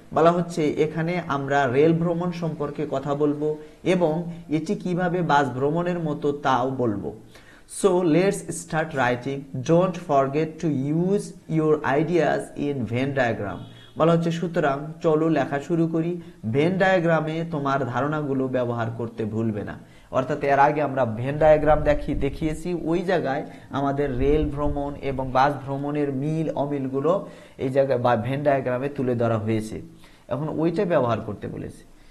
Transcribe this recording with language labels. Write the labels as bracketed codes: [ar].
[bn] বলা হচ্ছে এখানে আমরা রেল ভ্রমণ সম্পর্কে কথা বলবো এবং এটি কিভাবে বাস ভ্রমণের মতো তাও বলবো। [en] So let's start writing. Don't forget to use your ideas in Venn diagram. [bn] বলা হচ্ছে সুতরাং চলো লেখা শুরু করি, ভেন ডায়াগ্রামে তোমার ধারণাগুলো ব্যবহার করতে ভুলবে না। অর্থাৎ এর আগে আমরা ভেন ডায়াগ্রাম দেখিয়েছি, ওই জায়গায় আমাদের রেল ভ্রমণ এবং বাস ভ্রমণের মিল অমিলগুলো এই জায়গায় বা ভেন ডায়াগ্রামে তুলে ধরা হয়েছে, এখন ওইটা ব্যবহার করতে বলেছে।